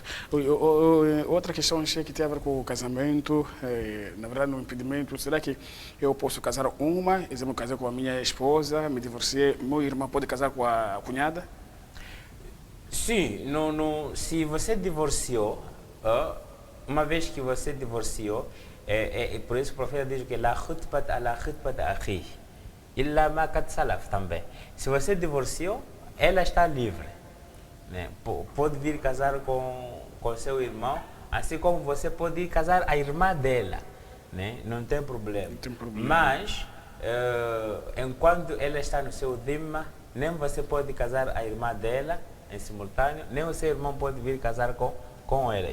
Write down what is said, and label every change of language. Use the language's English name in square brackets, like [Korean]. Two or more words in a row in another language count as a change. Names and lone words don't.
[Portuguese] Outra questão que tem a ver com o casamento, na verdade no impedimento, será que eu posso casar uma, exemplo, casei com a minha esposa, me divorciei, meu irmão pode casar com a cunhada? Sim, se você divorciou, uma vez que você divorciou, por isso o profeta diz que [Arabic] لا خطبة على خطبة أخي إلا ما قد سلف [Portuguese] também. Se você divorciou, ela está livre. Né? Pode vir casar com seu irmão, assim como você pode ir casar a irmã dela, né? Não tem problema. Mas, enquanto ela está no seu dhimma, nem você pode casar a irmã dela em simultâneo, nem o seu irmão pode vir casar com ela.